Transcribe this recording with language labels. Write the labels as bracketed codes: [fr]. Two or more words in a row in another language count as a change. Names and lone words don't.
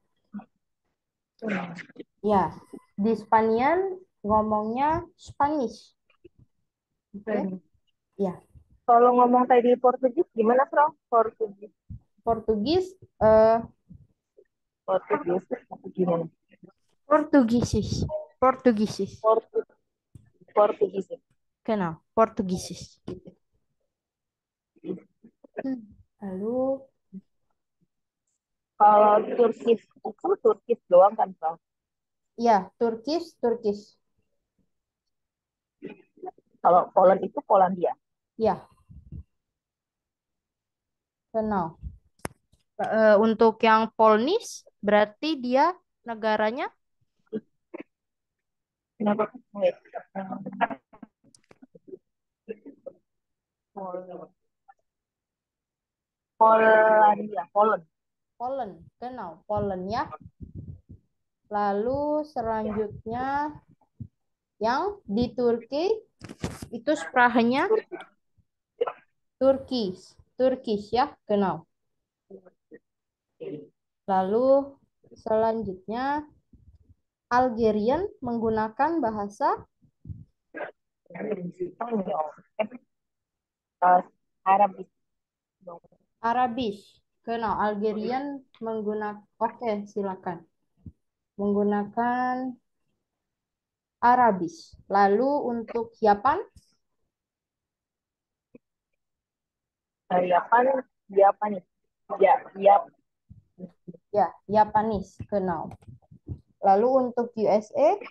[id] Ya, di Spanian ngomongnya Spanish. Oke. Ya, Kalau ngomong tadi Portugis gimana, Bro? Portugis gimana? [de] Portugiesisch. Portugiesisch. [id] Portugis. [de] Genau, Portugiesisch. [id] Gitu. Lalu Kalau Turkish itu Turkish doang kan, Bro? ya, Turkish. Kalau Poland itu Polandia. Ya. Genau. Untuk yang Polnis berarti dia negaranya Kenapa? Wait. Polandia, Poland. Poland. Genau, Poland ya. Lalu selanjutnya yang di Turki itu sprachnya Turkish. Turkish ya, genau. Lalu selanjutnya Algerian menggunakan bahasa Spanyol. Eh, Arabis. [de] Arabisch. Genau, [id] Algerian menggunakan, oke silakan. Menggunakan Arabisch. Lalu untuk Japan, Japan, Japanis. Ya, ya, ya, Japanese, genau. Lalu untuk USA,